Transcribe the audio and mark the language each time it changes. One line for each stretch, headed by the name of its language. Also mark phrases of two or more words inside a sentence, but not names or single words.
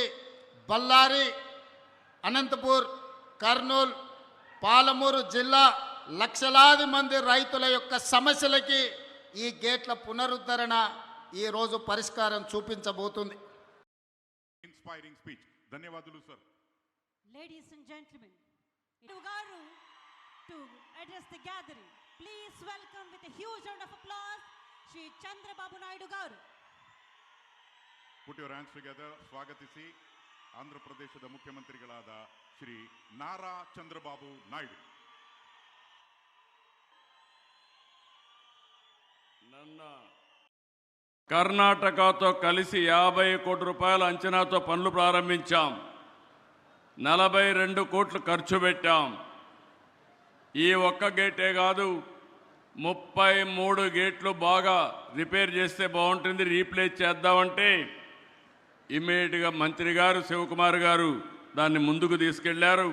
Telugu: బళ్ళారి, అనంతపూర్, కర్నూలు, పాలమూరు జిల్లా లక్షలాది మంది రైతుల యొక్క సమస్యలకి ఈ గేట్ల పునరుద్ధరణ ఈ రోజు పరిష్కారం చూపించబోతుంది.
English: inspiring speech.
Telugu: ధన్యవాదాలు సార్.
English: Ladies and gentlemen, to address the gathering. Please welcome with a huge round of applause, Shri Chandrababu Naidu garu. Put your hands together.
Kannada: ಸ್ವಾಗತಿಸಿ ಆಂಧ್ರ ಪ್ರದೇಶದ ಮುಖ್ಯಮಂತ್ರಿಗಳಾದ ಶ್ರೀ ನಾರಾ ಚಂದ್ರಬಾಬು ನಾಯ್ಡು.
Telugu: ನನ್ನ కర్ణాటకతో కలిసి 50 కోట్ల రూపాయల అంచనాతో పనులు ప్రారంభించాం. 42 కోట్లు ఖర్చు పెట్టాం. ఈ ఒక్క గేటే కాదు, 33 గేట్లు బాగా రిపేర్ చేస్తే బాగుంటుంది, రీప్లేస్ చేద్దామంటే ఇమ్మీడియట్గా మంత్రి గారు శివకుమార్ గారు దాన్ని ముందుకు తీసుకెళ్లారు.